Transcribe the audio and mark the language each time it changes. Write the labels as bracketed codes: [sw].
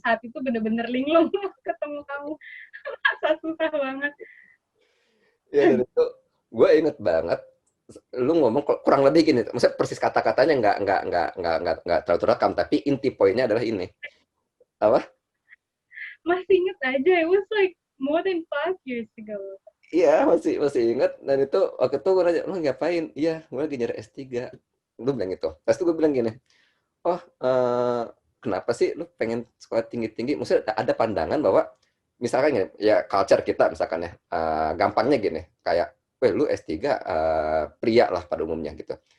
[id] Saat itu bener-bener linglung ketemu kamu. Susah banget. Ya dan itu gue inget banget lu ngomong kurang lebih gini, maksudnya persis kata-katanya nggak terlalu terekam, tapi inti poinnya adalah ini apa? Masih inget aja, [en] it was like more than 5 years ago. [id] Iya masih masih inget dan itu waktu itu gue nanya lu ngapain? Iya gue lagi nyari S3. Lu bilang gitu. Terus itu gue bilang gini, oh kenapa sih lu pengen sekolah tinggi-tinggi? Maksudnya ada pandangan bahwa misalkan gini, ya culture kita misalkan ya, gampangnya gini, kayak, weh lu S3 pria lah pada umumnya gitu.